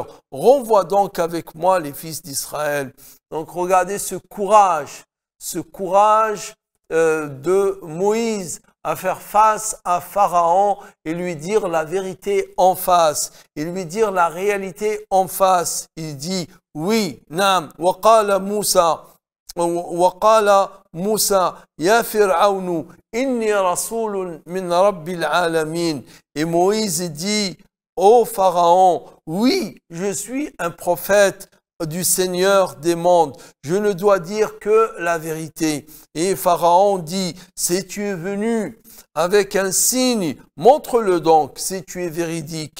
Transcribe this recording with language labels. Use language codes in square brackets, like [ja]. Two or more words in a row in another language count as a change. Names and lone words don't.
[fr] Renvoie donc avec moi les fils d'Israël. » Donc regardez ce courage de Moïse à faire face à Pharaon et lui dire la vérité en face, et lui dire la réalité en face. Il dit oui, [ar] نعم، وقال موسى، يا فرعون، إني رسول من رب العالمين. [fr] Et Moïse dit, ô Pharaon, oui, je suis un prophète du Seigneur des mondes. Je ne dois dire que la vérité. Et Pharaon dit, si tu es venu avec un signe, montre-le donc, si tu es véridique.